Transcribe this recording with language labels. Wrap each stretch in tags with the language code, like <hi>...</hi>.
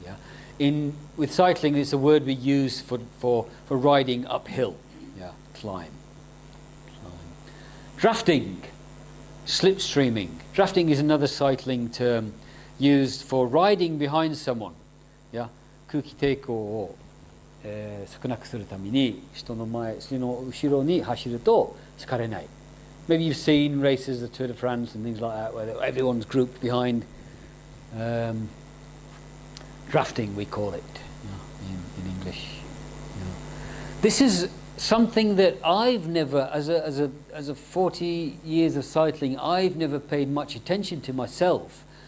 <en>Yeah, with cycling, it's a word we use for riding uphill. Yeah, climb. Drafting, slipstreaming. Drafting is another cycling term used for riding behind someone. Yeah,</en> <ja>空気抵抗を、少なくするために人の後ろに走ると疲れない。</ja> <en>Maybe you've seen races, the Tour de France and things like that, where everyone's grouped behind. Drafting, we call it, in English. This is something that I've never, as a 40 years of cycling, I've never paid much attention to myself.</en>